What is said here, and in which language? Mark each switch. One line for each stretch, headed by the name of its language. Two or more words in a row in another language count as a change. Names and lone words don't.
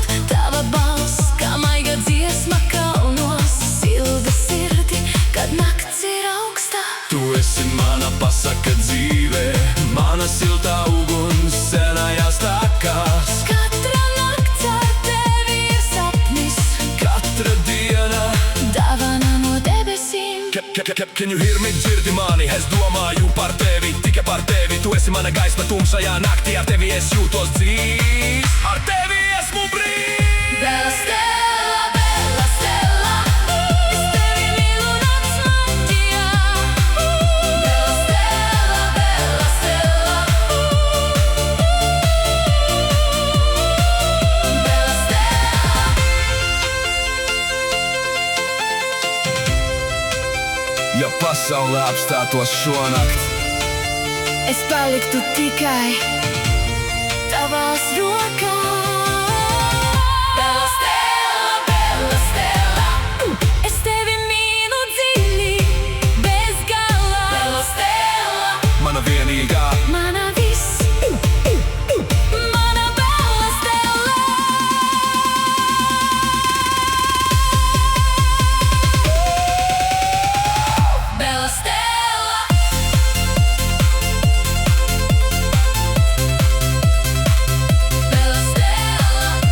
Latvian: Tava balss, kā maiga dziesma kalnos, silda sirdi, kad nakts ir augstā. Tu esi mana pasaka dzīve, mana siltā uguns senajās takās. Katra nakts ar tevi ir sapnis, Katra diena. dāvana no debesīm.
English: Can you hear me?
Latvian: Dzirdi mani, es domāju par tevi, tikai par tevi. Tu esi mana gaisma tumšajā naktī, ar tevi es jūtos dzīvs, ar tevi esmu brīvs. Bela stela, bela stela, es tevi mīlu nakts maģijā. Bela stela, bela stela, bela stela. Ja pasaule apstātos šonakt, Es paliktu tikai tavās rokās. Bela stela, es tevi mīlu dziļi, bez gala. Bela stela, mana vienīgā. mana viss, mana bela stela. Bela stela. Bela stela.